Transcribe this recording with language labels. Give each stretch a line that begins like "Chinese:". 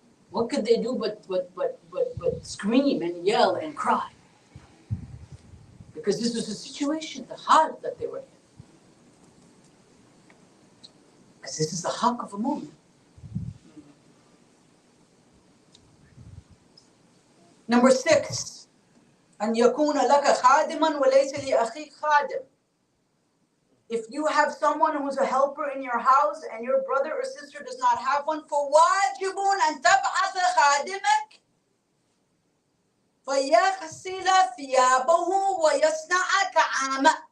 English: What could they do but scream and yell and cry? Because this was the situation, the hal that they were in. Because this is the haqq of a moment. Number 6,
Arabic: أن يكون لك خادما وليس لأخيك خادم.
English: If you have someone who's a helper in your house and your brother or sister does not have one,
Arabic: فواجب أن تبعث خادمك فيغسل ثيابه ويصنع طعامه.